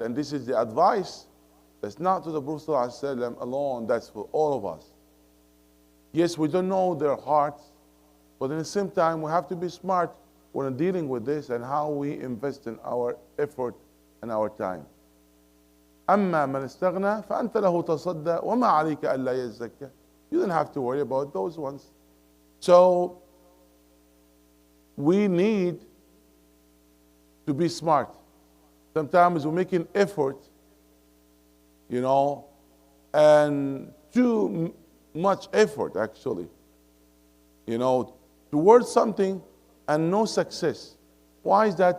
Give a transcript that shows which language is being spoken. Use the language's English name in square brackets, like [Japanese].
[English] And this is the advice. That's not to the Prophet ﷺ alone, that's for all of us. Yes, we don't know their hearts, but at the same time, we have to be smart when dealing with this and how we invest in our effort and our time. [Arabic] أما من استغنى فأنت له تصدى وما عليك ألا يزكى. [English] You don't have to worry about those ones. So we need to be smart. Sometimes we make an effort, you know, and too much effort actually, you know, towards something and no success. Why is that?